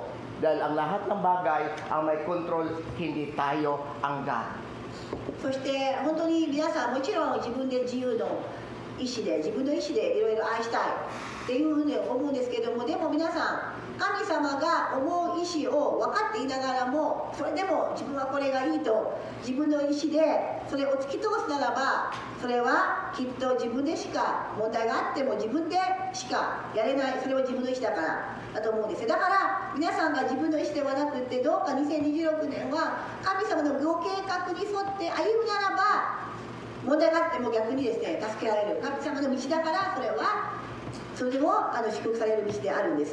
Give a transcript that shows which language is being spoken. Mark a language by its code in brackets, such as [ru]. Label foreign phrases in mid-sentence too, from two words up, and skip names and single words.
[tl] Dahil ang lahat ng bagay ang may control, hindi tayo ang God. [ja] そして本当に皆さんもちろん自分で自由の意思で自分の意思でいろいろ愛したいっていうふうに思うんですけどもでも皆さん神様が思う意思を分かっていながらもそれでも自分はこれがいいと自分の意思でそれを突き通すならばそれはきっと自分でしか問題があっても自分でしかやれないそれは自分の意思だからだと思うんですよだから皆さんが自分の意思ではなくってどうか2026年は神様のご計画に沿って歩むならば問題があっても逆にですね助けられる神様の道だからそれはそれでも祝福される道であるんです